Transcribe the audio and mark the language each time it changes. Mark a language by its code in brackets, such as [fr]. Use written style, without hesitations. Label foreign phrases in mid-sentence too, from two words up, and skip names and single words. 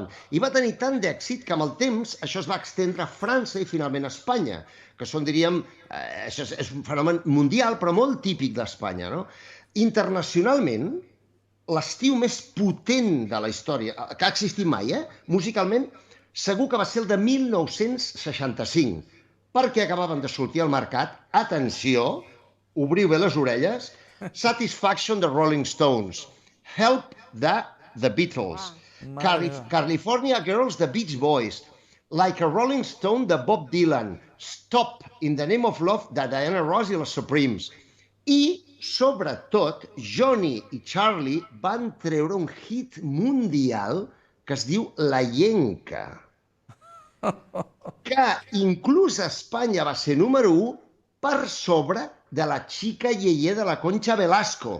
[ca] I va tenir tant d'èxit que amb el temps això es va estendre a França i finalment a Espanya, que són, diríem, això és un fenomen mundial però molt típic d'Espanya, no? Internacionalment, l'estiu més potent de la història, que ha existit mai, musicalment, segur que va ser el de 1965, perquè acabaven de sortir al mercat, atenció, obriu bé les orelles, Satisfaction, the Rolling Stones, Help, the Beatles, California Girls, the Beach Boys, Like a Rolling Stone, de Bob Dylan, Stop in the Name of Love de Diana Ross i les Supremes. I, sobretot, Johnny i Charlie van treure un hit mundial que es diu La Llenca, que inclús a Espanya va ser número 1 per sobre de La Chica Yeye de la Concha Velasco.